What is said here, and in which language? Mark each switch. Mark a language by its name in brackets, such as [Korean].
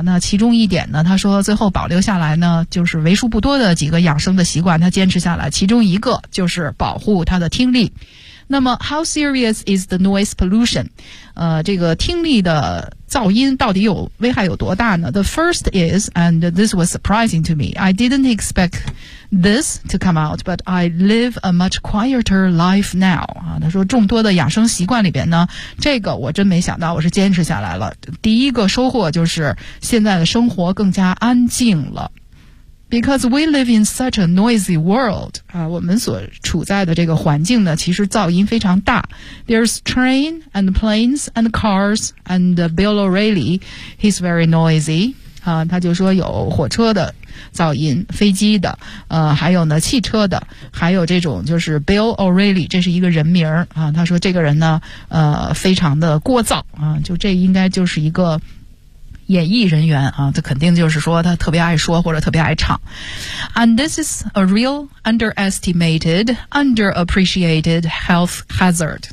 [Chinese] 那其中一点呢，他说最后保留下来呢，就是为数不多的几个养生的习惯，他坚持下来，其中一个就是保护他的听力。 [English] 那么 How serious is the noise pollution？ [Chinese] 这个听力的噪音到底有危害有多大呢？ [English] The first is, and this was surprising to me, I didn't expect this to come out, but I live a much quieter life now. [Chinese] 他说众多的养生习惯里边呢，这个我真没想到，我是坚持下来了。第一个收获就是现在的生活更加安静了。 [English] Because we live in such a noisy world, [Chinese] 我们所处在的这个环境呢，其实噪音非常大。 [English] There's train and planes and cars and Bill O'Reilly, he's very noisy. [Chinese] 他就说有火车的噪音，飞机的，还有呢汽车的，还有这种就是 Bill O'Reilly, 这是一个人名啊。他说这个人呢，非常的聒噪啊，就这应该就是一个演艺人员啊，这肯定就是说他特别爱说或者特别爱唱。 [English] And this is a real underestimated, underappreciated health hazard.